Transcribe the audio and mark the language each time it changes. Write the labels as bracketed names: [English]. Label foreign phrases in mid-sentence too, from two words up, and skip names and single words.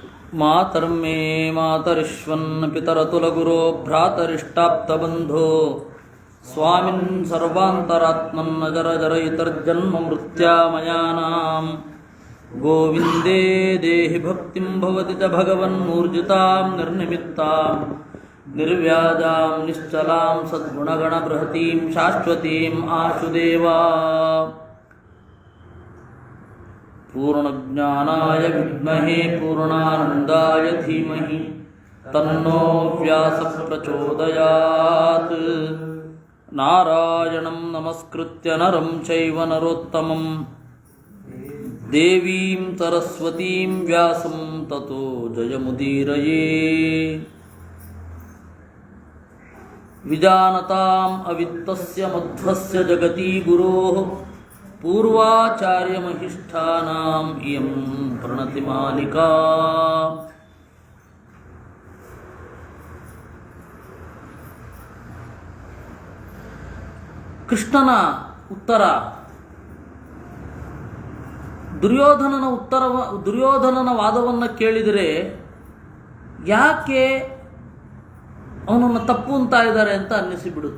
[Sanskrit] ಮಾತರ್ಮೇ ಮಾತರಿಶ್ವನ್ ಪಿತರತುಲಗುರೋ ಭ್ರಾತರಿಷ್ಟಾಪ್ತಬಂಧೋ ಸ್ವಾಮಿನ್ ಸರ್ವಾಂತರಾತ್ಮನ್ ಅಜರ ಜರಯಿತರ್ಜನ್ಮ ಮೃತ್ಯಾಮಯಾನಾಂ ಗೋವಿಂದೇ ದೇಹಿ ಭಕ್ತಿಂ ಭವತಿ ಚ ಭಗವನ್ನೂರ್ಜಿತಾಂ ನಿರ್ನಿಮಿತ್ತಾಂ ನಿರ್ವ್ಯಾಜಾಂ ನಿಶ್ಚಲಾಂ ಸದ್ಗುಣಗಣಬೃಹತೀಂ ಶಾಶ್ವತೀಂ ಆಶುದೇವಾ ಪೂರ್ಣಜ್ಞಾನಾಯ ವಿದ್ಮಹೇ ಪೂರ್ಣಾನಂದಾಯ ಧೀಮಹಿ ತನ್ನೋ ವ್ಯಾಸಃ ಪ್ರಚೋದಯಾತ್. ನಾರಾಯಣಂ ನಮಸ್ಕೃತ್ಯ ನರಂ ಚೈವ ನರೋತ್ತಮಂ ದೇವೀಂ ಸರಸ್ವತೀಂ ವ್ಯಾಸಂ ತತೋ ಜಯಮುದೀರಯೇ. ವಿಜಾನತಾಂ ಅವಿತ್ತಸ್ಯ ಮಧ್ವಸ್ಯ ಜಗತಿ ಗುರೋಃ ಪೂರ್ವಾಚಾರ್ಯಮಹಿಷ್ಠಾನಾಂ ಇಯಂ ಪ್ರಣತಿಮಾಲಿಕಾ. [Kannada] ಕೃಷ್ಣನ ಉತ್ತರ, ದುರ್ಯೋಧನನ ವಾದವನ್ನು ಕೇಳಿದರೆ ಯಾಕೆ ಅವನನ್ನು ತಪ್ಪು ಅಂತ ಇದ್ದಾರೆ ಅಂತ ಅನ್ನಿಸಿಬಿಡುತ್ತೆ.